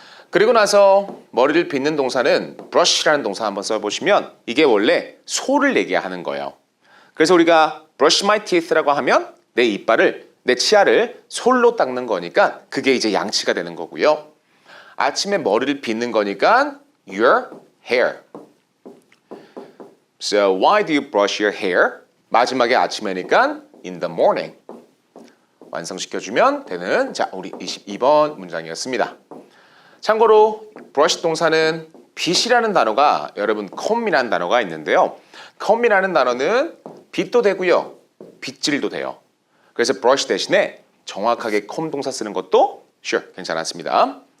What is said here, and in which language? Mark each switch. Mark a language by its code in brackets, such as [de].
[ko] 그리고 나서 머리를 빗는 동사는 brush라는 동사 한번 써보시면 이게 원래 소를 얘기하는 거예요. 그래서 우리가 [en] brush my teeth [ko] 라고 하면 내 이빨을, 내 치아를 솔로 닦는 거니까 그게 이제 양치가 되는 거고요. 아침에 머리를 빗는 거니까 [en] your hair. So why do you brush your hair? [ko] 마지막에 아침에니까 [en] in the morning. [ko] 완성시켜주면 되는 자, 우리 22번 문장이었습니다. 참고로 brush 동사는 빗이라는 단어가 여러분 comb이라는 단어가 있는데요. comb이라는 단어는 빗도 되고요. 빗질도 돼요. 그래서 brush 대신에 정확하게 comb 동사 쓰는 것도 sure 괜찮았습니다.